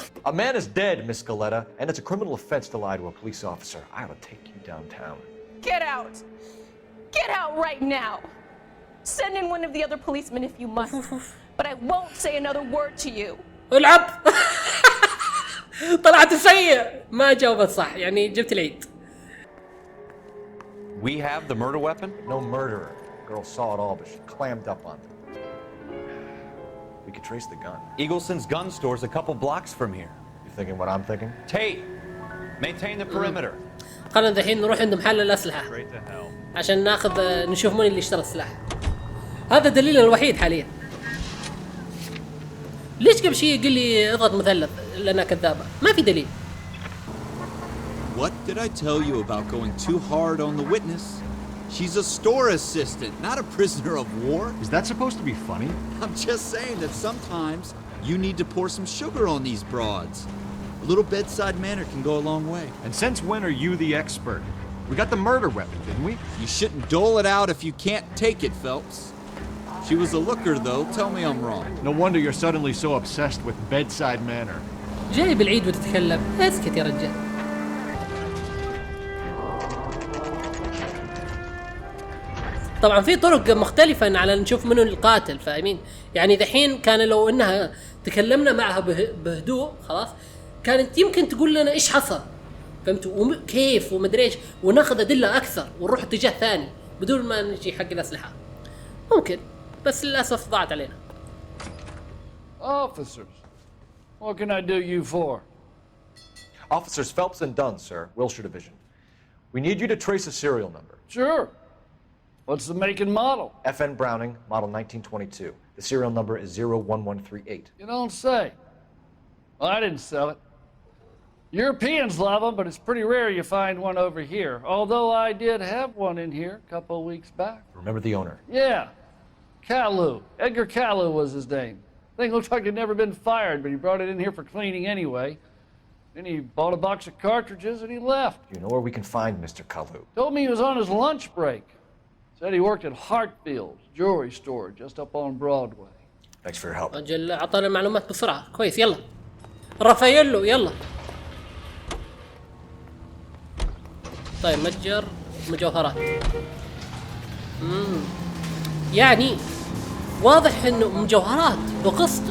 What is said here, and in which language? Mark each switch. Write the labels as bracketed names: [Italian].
[English] A man is dead, Miss Galetta, and it's a criminal offense to lie to a police officer. I will take you downtown. Get out. Get out right now. Send in one of the other policemen if you must. But I won't say another word to you. [Arabic] العب. طلعت سيء. ما جاوبت صح، يعني جبت العيد. [English] We have the murder weapon? No murderer. The girl saw it all, but she clammed up on it. We could trace the gun. Eagleson's gun store's a couple blocks from here. You thinking what I'm thinking? Tate, maintain the perimeter. [Arabic] خلنا الحين نروح عند محل الأسلحة عشان ناخذ نشوف من اللي اشترى السلاح. هذا دليلنا الوحيد حاليا. ليش قبل شيء يقول لي اضغط مثلث لأنها كذابة؟ ما في دليل. [English] What did I tell you about going too hard on the witness? She's a store assistant, not a prisoner of war. Is that supposed to be funny? I'm just saying that sometimes you need to pour some sugar on these broads. A little bedside manner can go a long way. And since when are you the expert? We got the murder weapon, didn't we? You shouldn't dole it out if you can't take it, Phelps. She was a looker, though. Tell me I'm wrong. No wonder you're suddenly so obsessed with bedside manner. [Arabic] جاي بالعيد وتتكلم، اسكت يا رجال. طبعا في طرق مختلفة على نشوف منو القاتل، فاهمين؟ يعني دحين كان لو انها تكلمنا معها بهدوء خلاص كانت يمكن تقول لنا ايش حصل، فهمتوا؟ كيف ومدري ايش، وناخذ ادلة اكثر ونروح اتجاه ثاني بدون ما نجي حق الاسلحة. ممكن، بس للاسف ضاعت علينا. [English] Officers, what can I do you for? Officers Phelps and Dunn, sir, Wilshire Division. We need you to trace a serial number. Sure. What's the make and model? FN Browning, model 1922. The serial number is 01138. You don't say. Well, I didn't sell it. Europeans love them, but it's pretty rare you find one over here. Although I did have one in here a couple of weeks back. Remember the owner? Yeah. Caillou. Edgar Caillou was his name. Thing looked like it'd never been fired, but he brought it in here for cleaning anyway. Then he bought a box of cartridges and he left. You know where we can find Mr. Caillou? Told me he was on his lunch break. Said he worked at Hartfield's jewelry store just up on Broadway. Thanks for your help. [Arabic] أجل أعطانا المعلومات بسرعة، كويس يلا. رافاييلو يلا. طيب متجر مجوهرات. يعني واضح إنه مجوهرات بقسط.